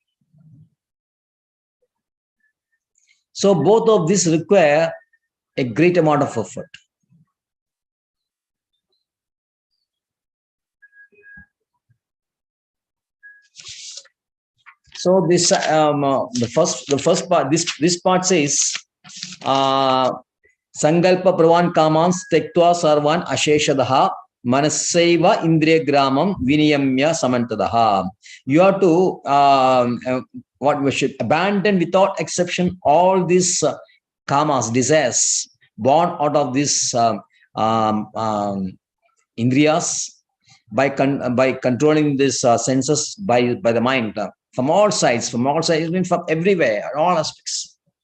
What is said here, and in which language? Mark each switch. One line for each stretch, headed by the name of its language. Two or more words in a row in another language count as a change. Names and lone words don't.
English: So both of these require a great amount of effort. So this the first part, this part says
Sanskrit: सङ्कल्प प्रभवान् कामान् त्यक्त्वा सर्वान् अशेषतः मनसैव इन्द्रिय ग्रामं विनियम्य समन्ततः.
English: You have to what we should abandon without exception all these kamas, desires born out of this indriyas by controlling these senses by the mind from all sides, from everywhere, all aspects.